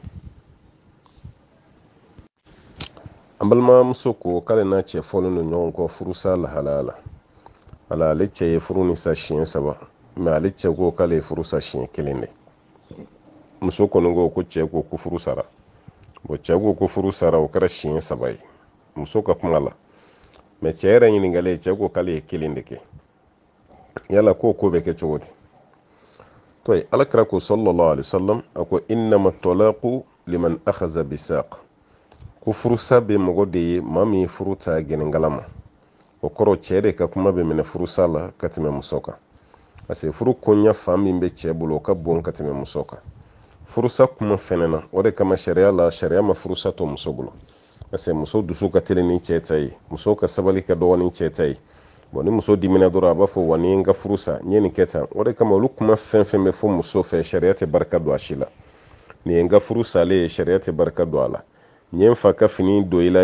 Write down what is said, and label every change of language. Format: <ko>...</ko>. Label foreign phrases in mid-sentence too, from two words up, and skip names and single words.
<bm>An balimamuso ko k'ale n'a cɛ fɔlen don ɲɔgɔn kɔ furusa lahalaya la ala ale cɛ ye furu ni sa siɲɛ 3 mɛ ale cɛ ko k'ale ye furu sa siɲɛ 1 de muso kɔni ko cɛ ko ko furu sara bon cɛ ko ko furu sara o kɛra siɲɛ 3 ye muso ka kuma la mɛ cɛ yɛrɛ ɲininkalen cɛ ko k'ale ye 1 de kɛ yala ko bɛ kɛ cogo di to alakira ko</bm> <ar>صلى الله عليه وسلم</ar> <bm>a ko</bm> <ar>إنما الطلاق لمن أخذ بالساق</ar> <bm>ko furusa bɛ mɔgɔ de ye maa min furu ta gɛnɛngala ma o kɔrɔ cɛ de ka kuma bɛ minɛ furusa la ka tɛmɛ muso kan</bm> <fr>parce que</fr> <bm>furu koɲa fan min bɛ cɛ bolo o ka bon ka tɛmɛ muso kan furusa kuma fɛnɛ na o de kama sariya ma furusa to muso bolo</bm> <fr>parce que</fr> <bm>muso dusu ka teli ni cɛ ta ye muso ka sabali ka dɔgɔ ni cɛ ta ye bon ni muso dimina dɔrɔn a b'a fɔ wa ni n ka furusa n ye nin kɛ tan o de kama olu kuma fɛn fɛn bɛ fɔ muso fɛ sariya tɛ barika don a si la nin ye n ka furusalen ye sariya tɛ barika don a la n ye n fa ka fini don i la</bm>